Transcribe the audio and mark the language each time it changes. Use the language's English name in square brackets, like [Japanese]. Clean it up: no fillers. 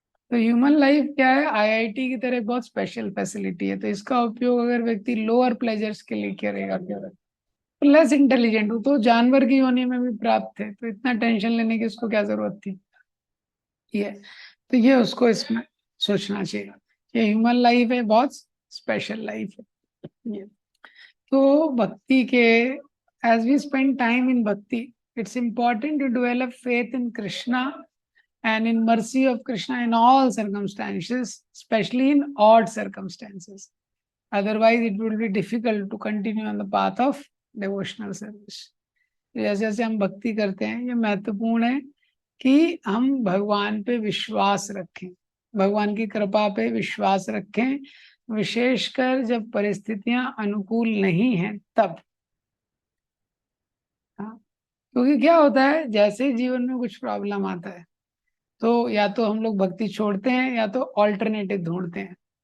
[Hindi] तो human life क्या है, आईआईटी की तरह बहुत स्पेशल फैसिलिटी है, तो इसका उपयोग अगर व्यक्ति लोअर प्लेजर्स के लिए करेगा, तो लेस इंटेलिजेंट हो, तो जानवर की योनि में भी प्राप्त है, तो इतना टेंशन लेने की उसको क्या जरूरत थी ये। तो ये उसको इसमें सोचना चाहिए, ये ह्यूमन लाइफ है, बहुत स्पेशल लाइफ है ये। तो भक्ति के, [English] As we spend time in bhakti, it's important to develop faith in Krishna and in mercy of Krishna in all circumstances, especially in odd circumstances. Otherwise, it will be difficult to continue on the path of devotional service. [Hindi] जैसे जैसे हम भक्ति करते हैं, ये महत्वपूर्ण है कि हम भगवान पे विश्वास रखें, भगवान की कृपा पे विश्वास रखें, विशेषकर जब परिस्थितियां अनुकूल नहीं हैं तब। हाँ, क्योंकि क्या होता है, जैसे ही जीवन में कुछ प्रॉब्लम आता है तो या तो हम लोग भक्ति छोड़ते हैं या तो ऑल्टरनेटिव ढूंढते हैं।